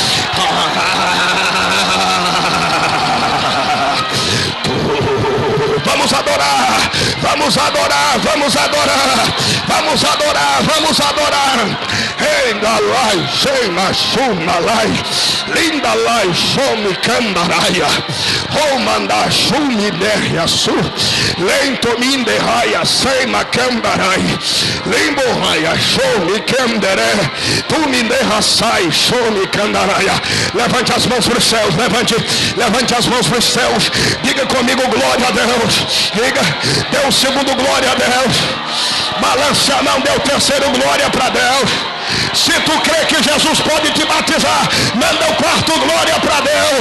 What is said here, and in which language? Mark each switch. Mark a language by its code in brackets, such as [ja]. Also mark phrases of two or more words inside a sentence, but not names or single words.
[pt] Vamos adorar, vamos adorar, vamos adorar, vamos adorar, vamos adorar. Ainda lá, cena, suma lá, linda lá, some candaraia, romanda, sumi derria su, lento minde raia, cena candarai, limbo raia, some canderé, tu me derraçai, some candaraia. Levante as mãos para os céus, levante as mãos para os céus, diga comigo: glória a Deus. Diga: dê o segundo, glória a Deus. Balance a mão, dê o terceiro, glória para Deus. Se tu crê que Jesus pode te batizar, manda o quarto, glória para Deus.